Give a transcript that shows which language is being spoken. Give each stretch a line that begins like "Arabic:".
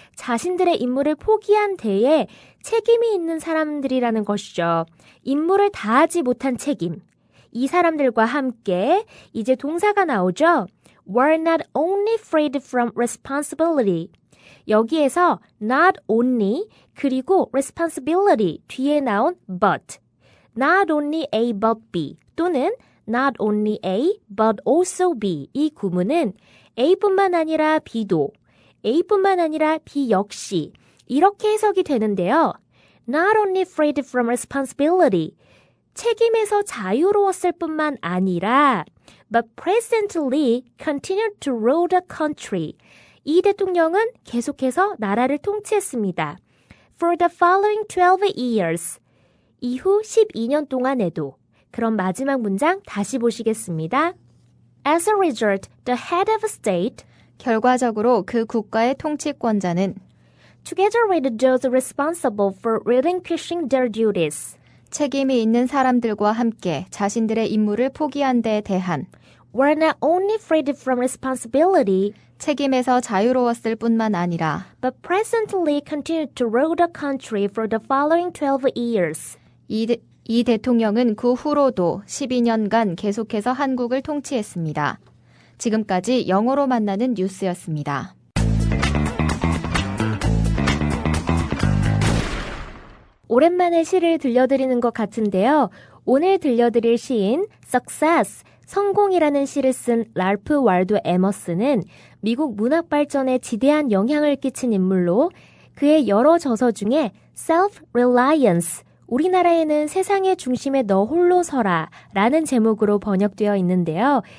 Korean: 자신들의 임무를 포기한 데에 책임이 있는 사람들이라는 것이죠. 임무를 다하지 못한 책임. 이 사람들과 함께 이제 동사가 나오죠.
English: were not only freed from responsibility.
Korean: 여기에서 not only 그리고 responsibility 뒤에 나온 but. not only A but B 또는 not only A but also B 이 구문은 A뿐만 아니라 B도 A뿐만 아니라 B 역시 이렇게 해석이 되는데요.
English: Not only freed from responsibility
Korean: 책임에서 자유로웠을 뿐만 아니라
English: but presently continued to rule the country
Korean: 이 대통령은 계속해서 나라를 통치했습니다.
English: For the following 12 years
Korean: 이후 12년 동안에도 그럼 마지막 문장 다시 보시겠습니다.
English: As a result, the head of state
Korean: 결과적으로 그 국가의 통치권자는
English: together with those responsible for relinquishing their duties
Korean: 책임이 있는 사람들과 함께 자신들의 임무를 포기한 데에 대한
English: were not only freed from responsibility
Korean: 책임에서 자유로웠을 뿐만 아니라
English: but presently continued to rule the country for the following 12 years.
Korean: 이 대통령은 그 후로도 12년간 계속해서 한국을 통치했습니다. 지금까지 영어로 만나는 뉴스였습니다. 오랜만에 시를 들려드리는 것 같은데요. 오늘 들려드릴 시인 Success, 성공이라는 시를 쓴 랄프 월도 에머슨은 미국 문학 발전에 지대한 영향을 끼친 인물로 그의 여러 저서 중에 Self-Reliance, 우리나라에는 세상의 중심에 너 홀로 서라 라는 제목으로 번역되어 있는데요.